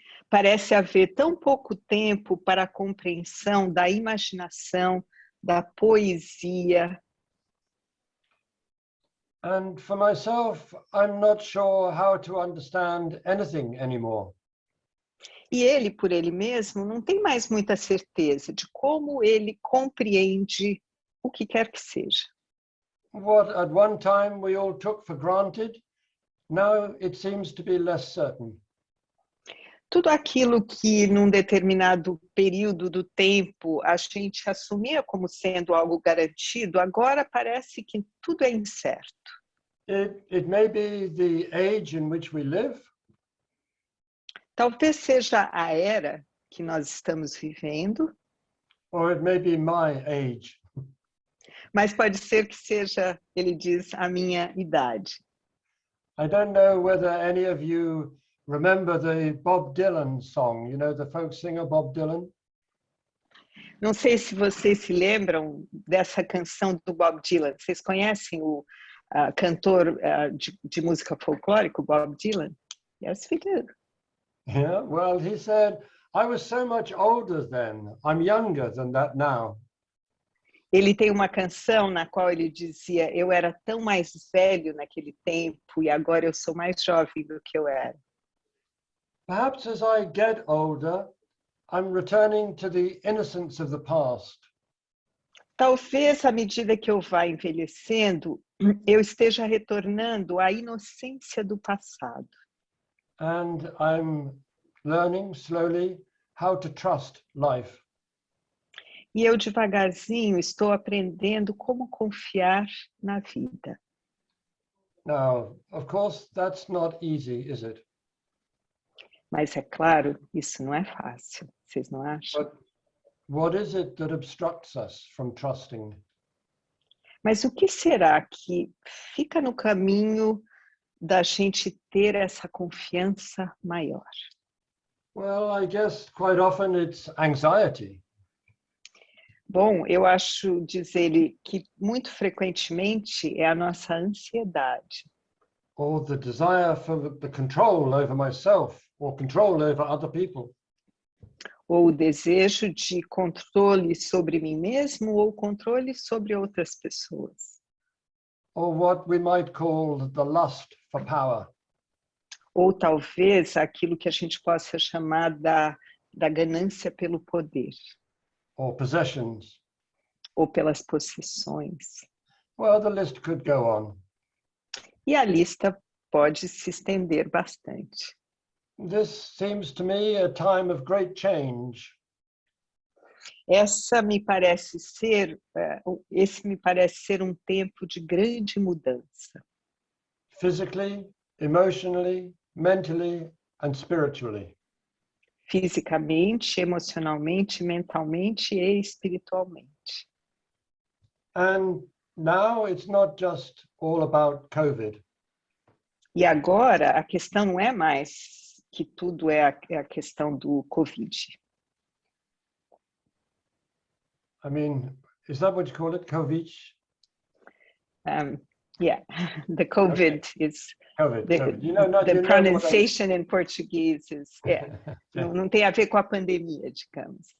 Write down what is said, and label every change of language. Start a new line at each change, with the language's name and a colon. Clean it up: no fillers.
Portuguese: Parece haver tão pouco tempo para a compreensão da imaginação, da poesia.
English: And for myself, I'm not sure how to understand anything anymore.
Portuguese: E ele, por ele mesmo, não tem mais muita certeza de como ele compreende o que quer que seja.
English: What at one time we all took for granted, now it seems to be less certain.
Portuguese: Tudo aquilo que num determinado período do tempo a gente assumia como sendo algo garantido, agora parece que tudo é incerto.
English: It may be the age in which we live.
Portuguese: Talvez seja a era que nós estamos vivendo,
English: Or it may be my age.
Portuguese: mas pode ser que seja, ele diz, a minha idade.
English: I don't know whether any of you remember the Bob Dylan song, you know, the folk singer Bob Dylan.
Portuguese: Não sei se vocês se lembram dessa canção do Bob Dylan. Vocês conhecem o cantor de música folclórica, Bob Dylan?
English: Yes, we do. Yeah, well, he said, I was so much older then. I'm younger than that now.
Portuguese: Ele tem uma canção na qual ele dizia: eu era tão mais velho naquele tempo e agora eu sou mais jovem do que eu era.
English: Perhaps as I get older, I'm returning to the innocence of the past.
Portuguese: Talvez à medida que eu vá envelhecendo, eu esteja retornando à inocência do passado.
English: And I'm learning slowly how to trust life.
Portuguese: E eu devagarzinho estou aprendendo como confiar na vida.
English: Now, of course, that's not easy, is it?
Portuguese: Mas é claro, isso não é fácil, vocês não acham?
English: But what is it that obstructs us from trusting?
Portuguese: Mas o que será que fica no caminho da gente ter essa confiança maior?
English: Well, I guess quite often it's anxiety.
Portuguese: Bom, eu acho, diz ele, que muito frequentemente é a nossa ansiedade.
English: Or the desire for the control over myself or control over other people.
Portuguese: Ou o desejo de controle sobre mim mesmo ou controle sobre outras pessoas.
English: Or what we might call the lust for power.
Portuguese: Ou talvez aquilo que a gente possa chamar da ganância pelo poder.
English: Or possessions.
Portuguese: Ou pelas possessões.
English: Well, the list could go on.
Portuguese: E a lista pode se estender bastante.
English: This seems to me a time of great change.
Portuguese: Esse me parece ser um tempo de grande mudança.
English: Physically, emotionally, mentally, and spiritually.
Portuguese: Fisicamente, emocionalmente, mentalmente e espiritualmente.
English: And now it's not just all about COVID.
Portuguese: E agora a questão não é mais que tudo é a questão do Covid.
English: I mean, is that what you call it, COVID? Yeah, the COVID Okay. is COVID. the, So, you know, not, the you know pronunciation in Portuguese is Yeah.
Portuguese: não tem a ver com a pandemia, digamos.